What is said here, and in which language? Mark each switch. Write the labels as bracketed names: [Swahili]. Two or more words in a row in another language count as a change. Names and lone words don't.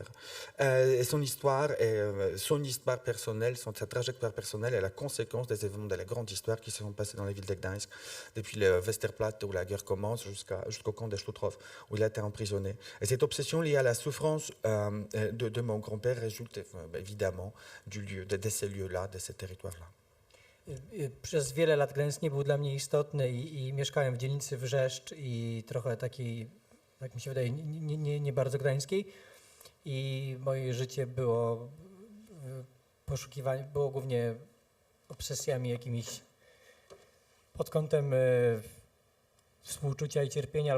[French] Et son histoire personnelle, sa trajectoire personnelle est la conséquence des événements de la grande histoire qui se sont passés dans la ville de Gdańsk, depuis le Westerplatte où la guerre commence jusqu'au camp de Stutthof, où il a été emprisonné. Et cette obsession liée à la souffrance de mon grand-père résulte évidemment de ces lieux-là, de ces territoires-là. [Polish] Przez wiele lat Gdańsk nie był dla mnie istotny i mieszkałem w dzielnicy Wrzeszcz i trochę takiej, jak mi się wydaje, nie bardzo gdańskiej. I moje życie było było głównie obsesjami jakimiś pod kątem współczucia i cierpienia, ale